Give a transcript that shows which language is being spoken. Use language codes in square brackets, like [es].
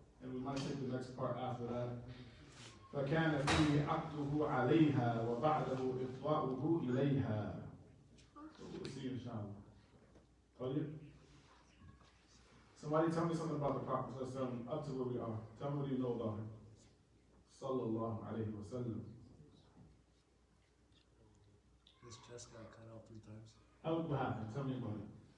[en] And we might take the next part after that. [ar] فكان فيه عقده عليها، وبعده إفضاؤه إليها. [en] So we'll see inshallah. طيب. Somebody tell me something about the Prophet up to where we are. Tell me what you know about him. [ar] Sallallahu alayhi wa sallam. [en] His chest got cut out 3 times. What happened? Tell me about it.